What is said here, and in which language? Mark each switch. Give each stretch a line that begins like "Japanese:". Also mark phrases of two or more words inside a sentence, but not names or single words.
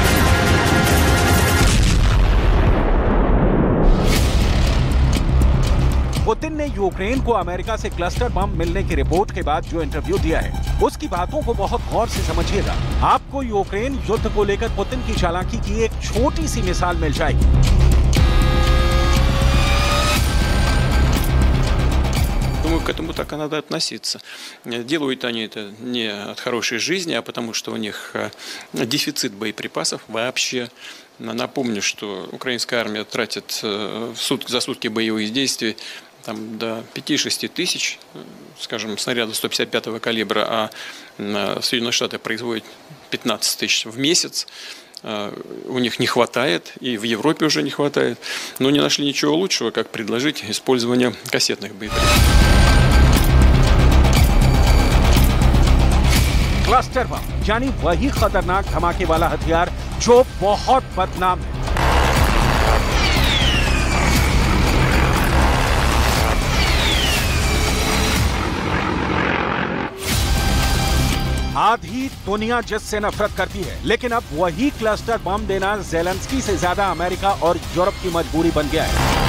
Hindi: पुतिन ने यूक्रेन को अमेरिका से
English: cluster bomb
Hindi: मिलने की रिपोर्ट के बाद जो इंटरव्यू दिया है, उसकी बातों को बहुत गौर से समझिएगा। आपको यूक्रेन युद्ध को लेकर पुतिन की चालाकी की एक छोटी सी मिसाल मिल जाएगी।
Russian: Думаю, к этому так и надо относиться. Делают они это не от хорошей жизни, а потому что у них дефицит боеприпасов вообще. Напомню, что украинская армия тратит за сутки боевых действий там, до 5-6 тысяч, скажем, снарядов 155-го калибра, а Соединенные Штаты производят 15 тысяч в месяц. У них не хватает, и в Европе уже не хватает, но не нашли ничего лучшего, как предложить использование кассетных боеприпасов.
English: cluster bomb
Hindi: यानी वही खतरनाक धमाके वाला हथियार जो बहुत बदनाम है। आधी दुनिया जिससे नफरत करती है, लेकिन अब वही
English: cluster bomb
Hindi: देना जेलेंस्की से ज्यादा अमेरिका और यूरोप की मजबूरी बन गया है।